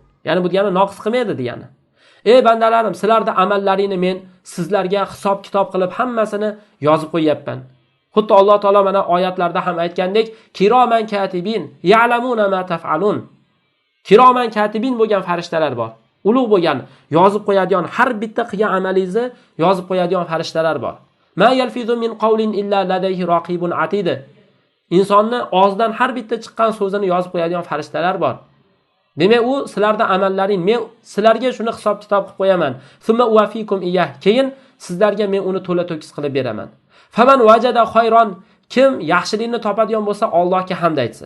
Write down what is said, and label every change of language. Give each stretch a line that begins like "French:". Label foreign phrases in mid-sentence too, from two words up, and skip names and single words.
Uzbek: Ya'ni bu degani noqis qilmaydi degani. Ey bandalarim, sizlarda amallaringni men sizlarga hisob kitob qilib hammasini yozib qo'yapman. Xuddi Alloh taolo mana oyatlarda ham aytgandek,
Arabic: كراما كاتبين يعلمون ما تفعلون. كراما كاتبين
Uzbek: bo'lgan farishtalar bor. Ulug' bo'lgan, yozib qo'yadigan, har bitta qilgan amalingizni yozib qo'yadigan farishtalar bor.
Arabic: ما يلفظ من قول إلا لديه رقيب عتيد.
Uzbek: Insonni og'zidan har bitta chiqqan so'zini yozib qo'yadigan farishtalar bor. Demak, u sizlarda amallaring, men sizlarga shuni hisob kitob qilib qo'yaman.
Arabic: ثم أوفيكم إياها.
Uzbek: Keyin sizlarga men uni to'la to'kis qilib beraman.
Arabic: فمن وجد خيرا,
Uzbek: kim yaxshilikni topadigan bo'lsa, Allohga hamd aytsin.